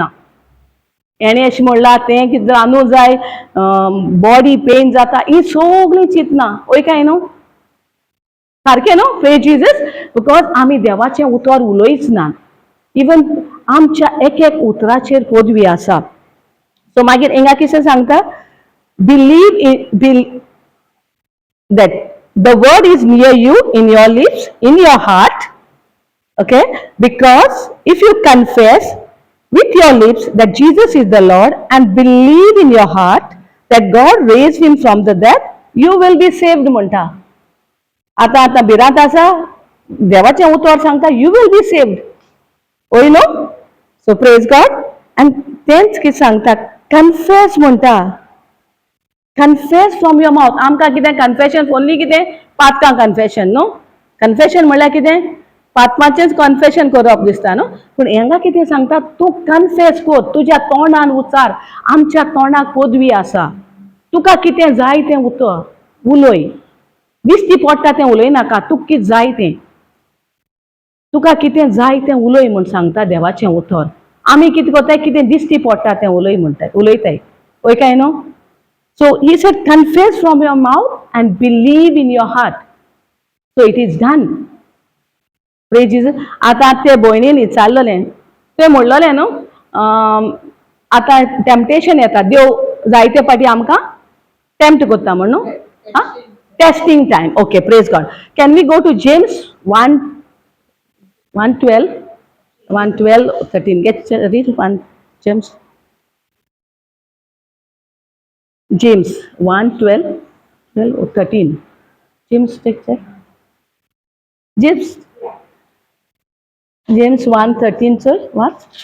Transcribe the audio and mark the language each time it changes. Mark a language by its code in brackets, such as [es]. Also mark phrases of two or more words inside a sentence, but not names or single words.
[kok] हेणें अशें म्हणलां तें कितें रांदूं जाय, [en] body pain [kok] जाता, ही सगळीं चिंतना. वय काय न्हू? सारकें न्हू? [en] praise Jesus. [kok] बिकॉज आमी देवाचें उतर उलयच ना. इवन आमच्या एक एक उतराचेर पदवी आसा. सो मागीर हिंगा कितें सांगता, [en] बिलीव that the word is near you, in your lips, in your heart. Okay, because if you confess with your lips that Jesus is the Lord and believe in your heart that God raised him from the dead, you will be saved म्हणटा. [kok] आता भिरांत आसा, देवाचें उतर सांगता [en] you will be saved. [kok] ओय न्हू? सो [en] praise God. [kok] आनी तेंच कितें सांगता, कन्फेस म्हणटा. [en] confess from your mouth. [kok] आमकां कितें [en] confession only [kok] कितें पातकां कन्फेशन न्हू. कन्फेशन म्हणल्यार कितें पातमाचेंच कन्फेशन करप दिसता न्हू. पूण हांगा कितें सांगता, तूं कन्फेस कर, तुज्या तोंडान उचार. आमच्या तोंडाक पदवी आसा. तुका कितें जाय तें उलय. दिश्टी पडटा तें उलय नाका, तुका कितें जाय तें. तुका कितें जाय तें उलय म्हूण सांगता देवाचें उतर. आमी कितें कोत्ताय, कितें दिश्टी पडटा तें उलयताय. वय काय न्हू? [en] So he said, confess from your mouth and believe in your heart. So it is done. Praise Jesus. [kok] आता ते भयणीन विचारलेलें, ते म्हणलेलें न्हू, आतां टेम्पटेशन येता, देव जायते पाटी आमकां टेम्प्ट करता म्हण न्हू. [en] testing time. Okay, praise God. Can we go to James 1:12, 1:12-13. Get read one James. James 1:12-13. James, check. James 1:13, sir. What?